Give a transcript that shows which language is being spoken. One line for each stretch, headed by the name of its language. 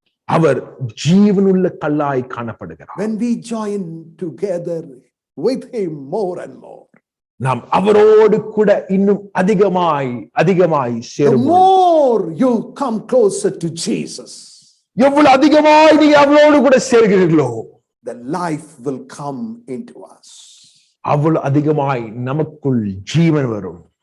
Tamil: அவர் ஜீவனுள்ள கல்லாய் காணப்படுகிறார்.
English: When we join together with him more and more,
Tamil: நாம் அவரோடு கூட இன்னும் அதிகமாய்
English: the
Tamil: சேரும்.
English: more you come closer to Jesus,
Tamil: எவ்வளவு அதிகமாய் நீங்க அவரோடு கூட சேர்கிறீர்களோ,
English: the life will come into us. அவ்வளவு அதிகமாய் நமக்குள் ஜீவன் வரும்.